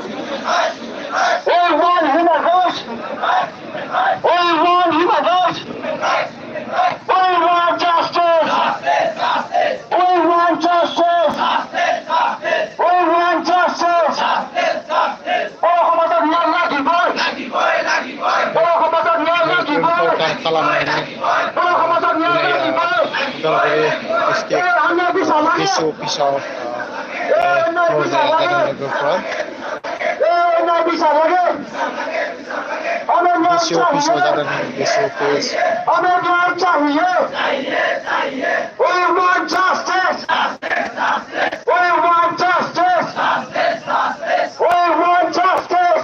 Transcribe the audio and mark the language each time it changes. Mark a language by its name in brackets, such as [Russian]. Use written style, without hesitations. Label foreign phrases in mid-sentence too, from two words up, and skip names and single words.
[English] We want human rights. We want human rights. We want justice. We want justice. We want justice. [Assamese] Para সমাজৰ ন্যায় লাগিব। Para সমাজৰ ন্যায় লাগিব। Para সমাজৰ ন্যায় লাগিব। আমরা বিচাৰ লাগে। ন্যায় বিচাৰ লাগে। ন্যায় বিচাৰ লাগে। [Hindi] हमें न्याय चाहिए। हमें न्याय चाहिए। [English] We want justice. We want justice. We want justice.